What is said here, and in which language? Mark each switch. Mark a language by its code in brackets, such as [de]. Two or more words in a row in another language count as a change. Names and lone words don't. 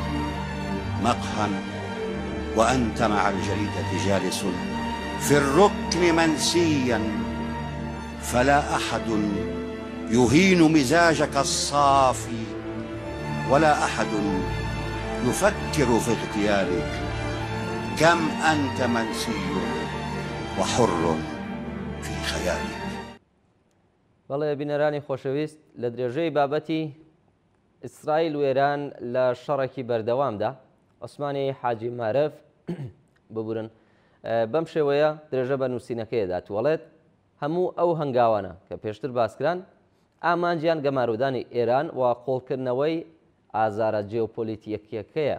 [ar] مقهى وأنت مع الجريدة جالس في الركن منسيا، فلا أحد يهين مزاجك الصافي، ولا أحد يفكر في اغتيالك. كم أنت منسي وحر في خيالك. [ckb] بەڵێ بینەرانی خۆشەویست، لە درێژەی بابەتی ئیسرائیل و ئێران لە شەڕێکی بەردەوامدا عوسمانی حاجی مارەف ببورن بەم شێوەیە درێژە بە نووسینەکەیدا توەڵێت هەموو ئەو هەنگاوانە کە پێشتر باسکران ئامانجیان گەمارودانی ئێران و قۆڵکردنەوەی ئازارە جێوپۆلیتیەکیەکەیە.